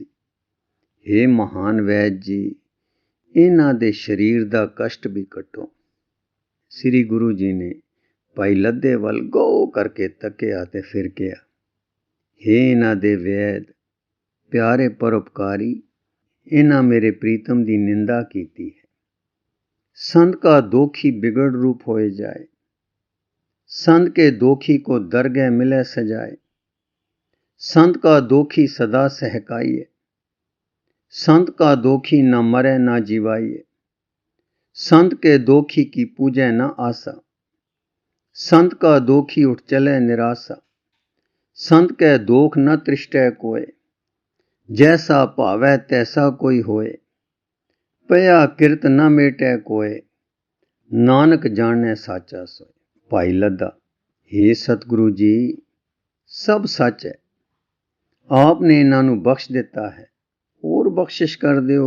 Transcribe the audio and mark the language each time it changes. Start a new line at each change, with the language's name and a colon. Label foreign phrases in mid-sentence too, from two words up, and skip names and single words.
Punjabi: ਹੇ ਮਹਾਨ ਵੈਦ ਜੀ, ਇਹਨਾਂ ਦੇ ਸਰੀਰ ਦਾ ਕਸ਼ਟ ਵੀ ਕੱਟੋ। ਸ੍ਰੀ ਗੁਰੂ ਜੀ ਨੇ ਭਾਈ ਲੱਦੇ ਵੱਲ ਗੌ ਕਰਕੇ ਤੱਕਿਆ ਤੇ ਫਿਰ ਕਿਹਾ, ਹੇ ਇਹਨਾਂ ਦੇ ਵੈਦ, ਪਿਆਰੇ ਪਰਉਪਕਾਰੀ, ਇਹਨਾਂ ਮੇਰੇ ਪ੍ਰੀਤਮ ਦੀ ਨਿੰਦਾ ਕੀਤੀ ਹੈ। ਸੰਤ ਕਾ ਦੋਖੀ ਬਿਗੜ ਰੂਪ ਹੋਏ ਜਾਏ, ਸੰਤ ਕੇ ਦੋਖੀ ਕਉ ਦਰਗਹ ਮਿਲੇ ਸਜਾਏ। ਸੰਤ ਕਾ ਦੋਖੀ ਸਦਾ ਸਹਕਾਈਐ, ਸੰਤ ਕਾ ਦੋਖੀ ਨ ਮਰੈ ਨ ਜੀਵਾਈਐ। ਸੰਤ ਕੇ ਦੋਖੀ ਕੀ ਪੁਜੈ ਨ ਆਸਾ, ਸੰਤ ਕਾ ਦੋਖੀ ਉਠ ਚਲੈ ਨਿਰਾਸਾ। ਸੰਤ ਕੇ ਦੋਖ ਨ ਤ੍ਰਿਸਟੈ ਕੋਇ, ਜੈਸਾ ਭਾਵੈ ਤੈਸਾ ਕੋਈ ਹੋਏ। ਪਇਆ ਕਿਰਤ ਨ ਮੇਟੈ ਕੋਇ, ਨਾਨਕ ਜਾਨੈ ਸਾਚਾ ਸੋਇ। ਭਾਈ ਲੱਦਾ, ਹੇ ਸਤਿਗੁਰੂ ਜੀ, ਸਭ ਸੱਚ ਹੈ। ਆਪਨੇ ਇਨ੍ਹਾਂ ਨੂੰ ਬਖਸ਼ ਦਿੱਤਾ ਹੈ, ਔਰ ਬਖਸ਼ਿਸ਼ ਕਰ ਦਿਓ।